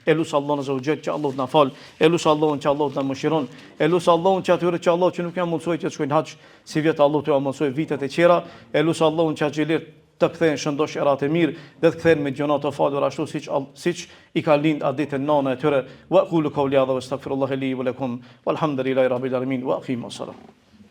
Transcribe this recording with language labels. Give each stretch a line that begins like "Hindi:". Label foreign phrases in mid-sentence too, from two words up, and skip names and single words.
Albanian: Elus Allahun
Arabic: عز وجل
Albanian: që Allahu na fal, elus Allahun që Allahu na mëshiron, elus Allahun që atyre që Allahu që nuk janë mundsoj që të shkojnë haxh si vjet Allahu të mësoj vitet e tjera, elus Allahun që xhelir të kthejnë shëndosh erat e mirë dhe të kthejnë me gjona të falur ashtu siç i ka lind atë ditën nana e tyre.
Arabic: وأقول قولي هذا وأستغفر الله لي ولكم والحمد لله رب العالمين وأقيموا الصلاة.